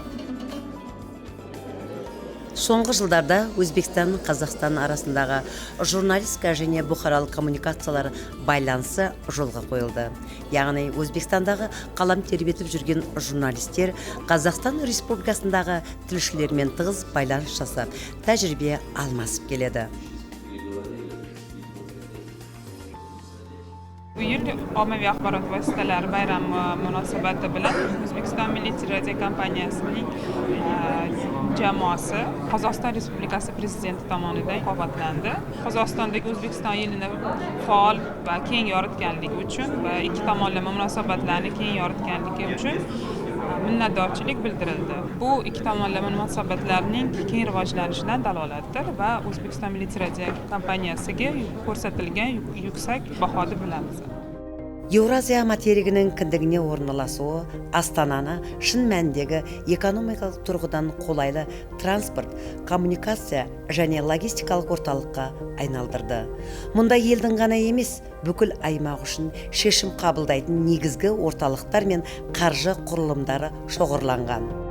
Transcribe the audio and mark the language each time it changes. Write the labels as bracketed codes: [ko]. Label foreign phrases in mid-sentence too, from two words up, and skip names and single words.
[kk] Соңғы жылдарда Өзбекстан мен Қазақстан арасындағы журналистика және бұқаралық коммуникациялар байланысы жолға қойылды. Яғни Өзбекстандағы қалам тербетіп жүрген журналистер Қазақстан Республикасындағы тілшілермен тығыз байланыс жасап, тәжірибе алмасып келеді. [uz] Bu yil ommaviy axborot vositalari bayrami munosabati bilan O'zbekiston Milliy teleradiokompaniyasining jamoasi Qozog'iston Respublikasi prezidenti tomonidan qo'llablandi. Qozog'istondagi O'zbekiston yilini faol va keng yoritganligi uchun va ikki tomonlama munosabatlarni keng yoritganligi uchun minnatdorchilik bildirildi. Bu ikki tomonlama munosabatlarning keng rivojlanishidan dalolatdir va O'zbekiston Milliy teleradiokompaniyasiga ko'rsatilgan yuksak baho deb bilamiz. [kk] Еуразия материгінің кіндігіне орналасуы Астананы шын мәніндегі экономикалық тұрғыдан қолайлы транспорт, коммуникация және логистикалық орталыққа айналдырды. Мұнда елдің ғана емес, бүкіл аймақ үшін шешім қабылдайтын негізгі орталықтар мен қаржы құрылымдары шоғырланған.